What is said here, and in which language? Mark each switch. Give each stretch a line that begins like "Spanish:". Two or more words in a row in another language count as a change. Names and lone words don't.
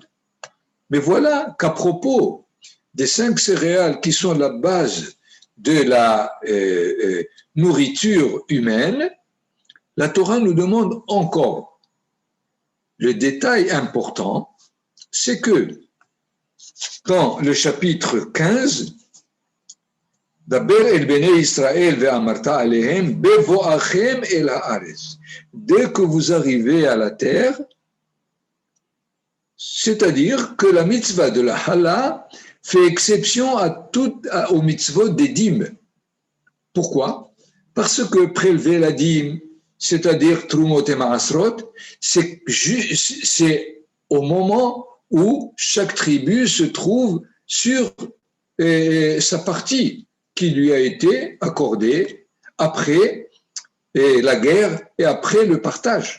French: Mais voilà qu'à propos des 5 céréales qui sont la base de la nourriture humaine, la Torah nous demande encore. Le détail important, c'est que dans le chapitre 15,
Hebrew: דבר אל בני ישראל ואמרת אלהם בבאכם אל הארץ.
French: Dès que vous arrivez à la terre, c'est-à-dire que la mitzvah de la hala fait exception aux mitzvot des dîmes. Pourquoi? Parce que prélever la dîme, c'est-à-dire trumot et maasrot, c'est au moment où chaque tribu se trouve sur sa partie qui lui a été accordée après la guerre et après le partage.